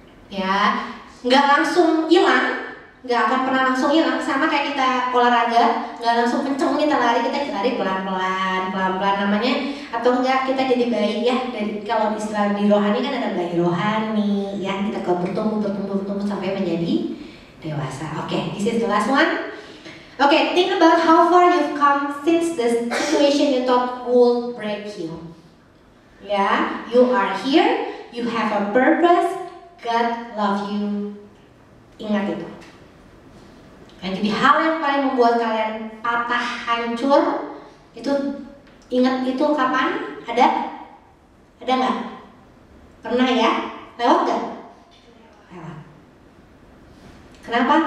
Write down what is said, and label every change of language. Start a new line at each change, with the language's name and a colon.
Indonesian: Ya, nggak langsung hilang, nggak akan pernah langsung hilang. Sama kayak kita olahraga, nggak langsung kenceng kita lari pelan-pelan, namanya. Atau enggak kita jadi bayi ya. Dari kalau istilah di rohani kan ada bayi rohani, ya kita bertumbuh sampai menjadi dewasa.
English: Oke, this is the last one. Okay, think about how far you've come since the situation you thought would break you. Yeah, you are here, you have a purpose, God love you.
Indonesian: Ingat itu. Nah, jadi hal yang paling membuat kalian patah, hancur, itu ingat itu kapan? Ada? Ada nggak? Pernah ya? Lewat nggak? Lewat. Kenapa?